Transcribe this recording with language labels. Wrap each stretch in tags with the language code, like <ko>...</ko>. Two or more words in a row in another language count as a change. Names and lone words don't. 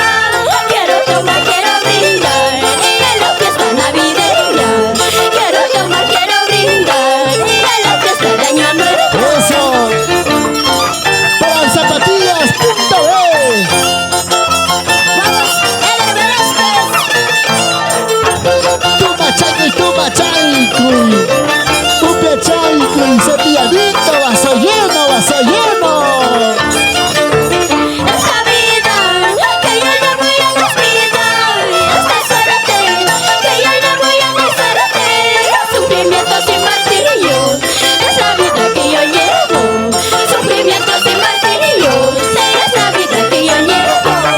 <es>Quiero tomar, quiero brindar y en la fiesta navideña. Quiero tomar, quiero brindar y en la fiesta de Año Nuevo. ¡Eso! ¡Para zapatillas.b! Vamos, el Velázquez.</es> <qu>Tuma chaycuy, upia chaycuy, cepilladito,</qu> <es>vaso lleno, vaso lleno. Esta vida que yo no voy a descuidar, esta suerte que yo no voy a deshacer, sufrimientos y martirio, es la vida que yo llevo, sufrimientos y martirio, es la vida que yo llevo.</es>